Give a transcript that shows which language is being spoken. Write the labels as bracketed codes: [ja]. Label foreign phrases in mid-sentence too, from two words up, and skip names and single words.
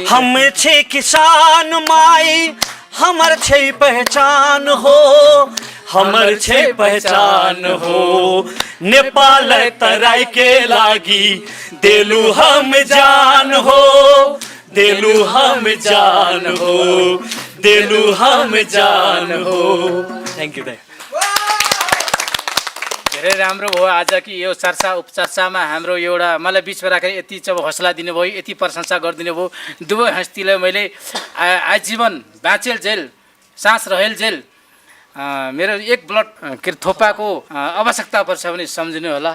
[mai] हम छे किसान माई हमर छे पहचान हो हमर छे पहचान हो नेपाल तराई के लागी देलु हम जान हो देलु हम जान हो देलु हम जान हो [en] thank you [ne] धेरै राम्रो भयो आज कि यो चर्चा उपचर्चामा हाम्रो एउटा मलाई बिचमा राखेर यति चाहिँ हौसला दिनुभयो, यति प्रशंसा गरिदिनु भयो। दुवै हस्तीलाई मैले आजीवन बाँचेल जेल, सास रहेल जेल, मेरो एक ब्लड के थोपाको आवश्यकता पर्छ भने सम्झिनु होला।